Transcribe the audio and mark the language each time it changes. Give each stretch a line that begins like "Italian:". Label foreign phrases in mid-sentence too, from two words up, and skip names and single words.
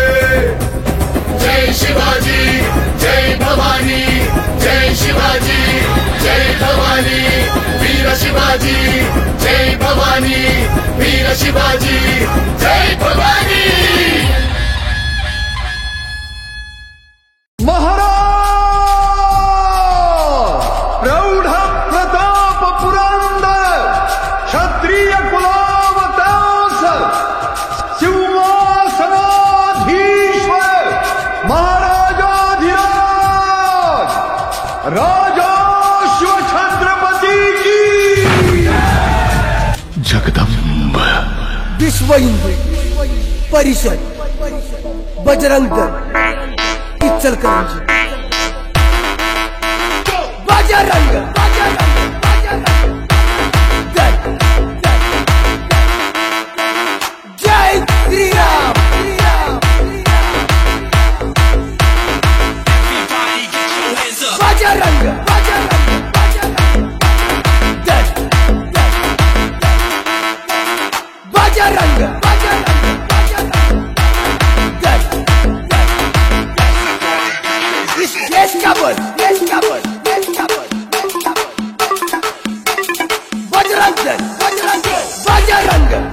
Marathi: जय शिवाजी जय भवानी जय शिवाजी जय भवानी वीर शिवाजी जय भवानी वीर शिवाजी जय भवानी. महाराज प्रौढ क्षत्रिय कुलावतांस सिंहासनाधीश्वर महाराजाधिराज राजाश्व छत्रपति की जगदम्ब
Hindi: विश्व हिंदू परिषद बजरंग दल इचलकरंजी बजरंग दल जय श्री राम बजरंग दल बजरंग देश का बोल बजरंग दल बजरंग